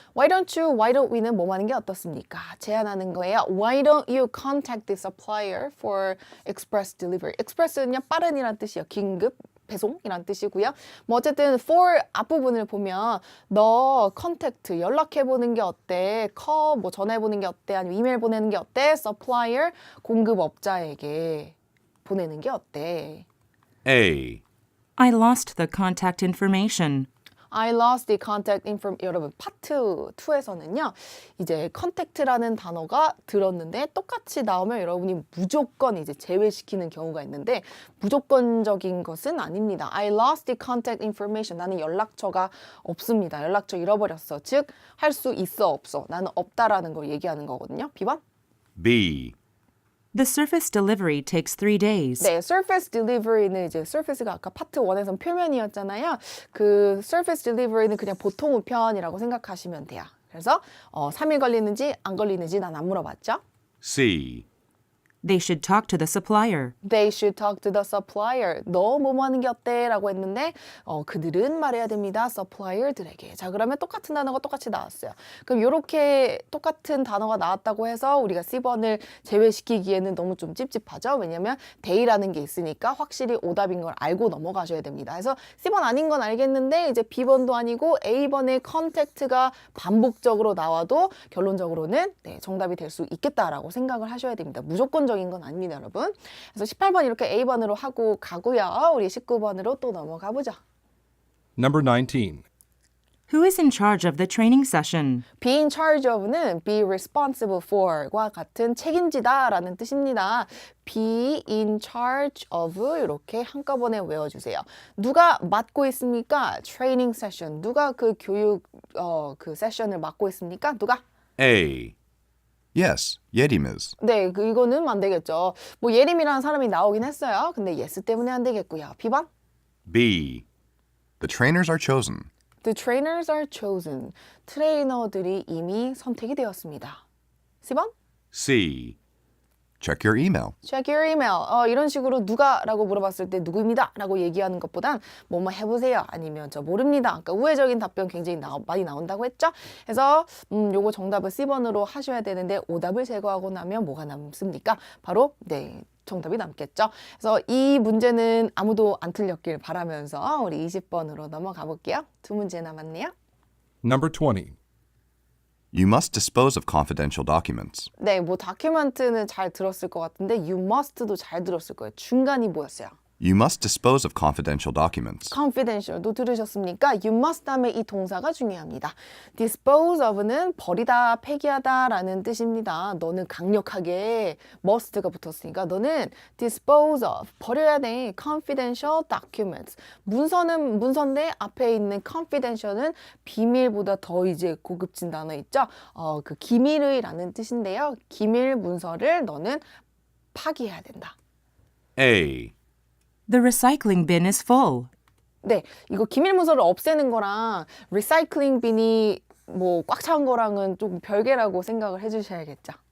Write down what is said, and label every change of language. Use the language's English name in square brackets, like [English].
[English] Why don't you, why don't we [Korean] 는 뭐 하는 게 어떻습니까? 제안하는 거예요. [English] Why don't you contact the supplier for express delivery? [Korean] express는요, 빠른이란 뜻이에요. 긴급. 배송이란 뜻이고요. 뭐 어쨌든 for 앞부분을 보면 너 컨택트 연락해보는 게 어때? 뭐 전화해보는 게 어때? 아니면 이메일 보내는 게 어때? supplier 공급업자에게 보내는 게 어때? [English] A. I lost the contact information. I lost the contact information. [Korean] 여러분, 파트 2에서는요, 이제 contact라는 단어가 들었는데 똑같이 나오면 여러분이 무조건 이제 제외시키는 경우가 있는데 무조건적인 것은 아닙니다. [English] I lost the contact information. [Korean] 나는 연락처가 없습니다. 연락처 잃어버렸어. 즉, 할 수 있어, 없어. 나는 없다라는 걸 얘기하는 거거든요. B번? [English] B. The surface delivery takes 3 days. [Korean] 네, surface delivery는 이제 surface가 아까 파트 1에선 표면이었잖아요. 그 surface delivery는 그냥 보통 우편이라고 생각하시면 돼요. 그래서 3일 걸리는지 안 걸리는지 난 안 물어봤죠. [English] C. They should talk to the supplier. They should talk to the supplier. [Korean] 너 뭐뭐 하는 게 어때? 라고 했는데 그들은 말해야 됩니다. supplier들에게. 자, 그러면 똑같은 단어가 똑같이 나왔어요. 그럼 이렇게 똑같은 단어가 나왔다고 해서 우리가 C번을 제외시키기에는 너무 좀 찝찝하죠. 왜냐면 they라는 게 있으니까 확실히 오답인 걸 알고 넘어가셔야 됩니다. 그래서 C번 아닌 건 알겠는데 이제 B번도 아니고 A번의 contact가 반복적으로 나와도 결론적으로는 네, 정답이 될 수 있겠다라고 생각을 하셔야 됩니다. 무조건적인 건 아닙니다, 여러분. 그래서 18번 이렇게 A번으로 하고 가고요. 우리 19번으로 또 넘어가 보죠. [English] Number 19. Who is in charge of the training session? Be in charge of [Korean] 는 [English] be responsible for [Korean] 과 같은 책임지다 라는 뜻입니다. [English] Be in charge of [Korean] 이렇게 한꺼번에 외워주세요. 누가 맡고 있습니까? Training session. 누가 그 교육 그 세션을 맡고 있습니까? 누가? [English] A. Yes, Yerim is. [Korean] 네, 이거는 안 되겠죠. 뭐 예림이라는 사람이 나오긴 했어요. 근데 yes 때문에 안 되겠고요. B번? [English] B. The trainers are chosen. The trainers are chosen. [Korean] 트레이너들이 이미 선택이 되었습니다. C번? [English] C. Check your email. Check your email. [Korean] 이런 식으로 누가라고 물어봤을 때 누구입니다라고 얘기하는 것보단 뭐뭐 해보세요. 아니면 저 모릅니다. 그러니까 우회적인 답변 굉장히 많이 나온다고 했죠. 그래서 요거 정답을 C번으로 하셔야 되는데 오답을 제거하고 나면 뭐가 남습니까? 바로 정답이 남겠죠. 그래서 이 문제는 아무도 안 틀렸길 바라면서 우리 20번으로 넘어가 볼게요. 두 문제 남았네요. [English] Number 20. You must dispose of confidential documents. [Korean] 네, 뭐 다큐멘트는 잘 들었을 것 같은데 you must도 잘 들었을 거예요. 중간이 뭐였어요? [English] You must dispose of confidential documents. [Korean] confidential도 들으셨습니까? You must 다음에 이 동사가 중요합니다. dispose of는 버리다, 폐기하다 라는 뜻입니다. 너는 강력하게 must가 붙었으니까 너는 dispose of, 버려야 돼. [English] confidential documents. [Korean] 문서인데 앞에 있는 confidential은 비밀보다 더 이제 고급진 단어 있죠? 그 기밀의라는 뜻인데요. 기밀 문서를 너는 파기해야 된다. [English] A. The recycling bin is full. [Korean] 네, 이거 기밀 문서를 없애는 거랑 리사이클링 빈이 뭐 꽉 찬 거랑은 좀 별개라고 생각을 해주셔야겠죠.